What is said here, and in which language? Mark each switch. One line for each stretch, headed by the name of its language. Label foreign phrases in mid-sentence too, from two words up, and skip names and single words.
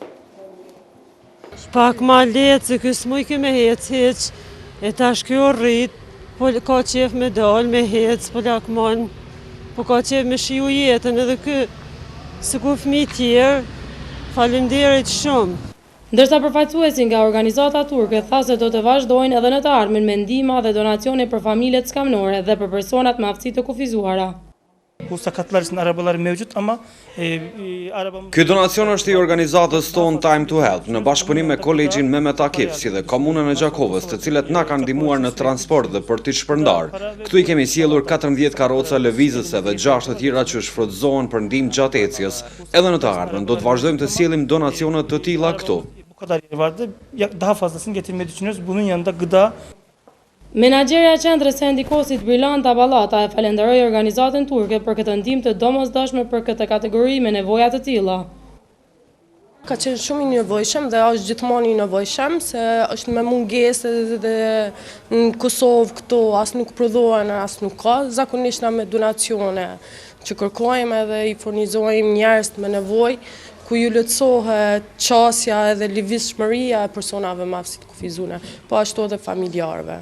Albanian: Pak ma letë se kësë muj ke me hec, e tash kjo rrit, po ka qef me dal, me hec, po lakmon, po ka qef me shiju jetën edhe kë, se ku fëmi tjerë, faleminderit shumë. Ndërsa përfaqësuesi nga organizata turke tha se do të vazhdojnë edhe në të ardhmen me ndihma dhe donacione për familjet skamnore dhe për personat me aftësi të kufizuara.
Turkish: Bu sakatlar için arabalar mevcut ama arabamız...
Albanian: Ky donacion është i organizatës tonë Time to Help në bashkëpunim me kolegjin Mehmet Akif, si dhe komunën e Gjakovës, të cilët na kanë ndihmuar në transport dhe për t'i shpërndar. Këtu i kemi sjellur 14 karroca lëvizëse dhe 6 të tjera që shfrytëzohen për ndihmë gjatë ecjes. Edhe në të ardhmen do të vazhdojmë të sjellim donacione të tilla këtu.
Turkish: Bu kadar yeri vardı. Daha fazlasını getirmeyi düşünüyoruz. Bunun yanında gıda.
Albanian: Menaxherja e qendrës së ndikosit Brilanta Ballata e falenderoi organizatën turke për këtë ndihmë të domosdoshme për këtë kategori me nevoja të tilla. Ka qenë shumë i nevojshëm dhe është gjithmonë i nevojshëm, se është me mungesë dhe në Kosovë këtu as nuk prodhohen, as nuk ka, zakonisht na me donacione që kërkojmë edhe i furnizojmë njerëz me nevojë, ku ju lehtësohet qasja edhe lëvizshmëria e personave me aftësi të kufizuara, po ashtu edhe familjarëve.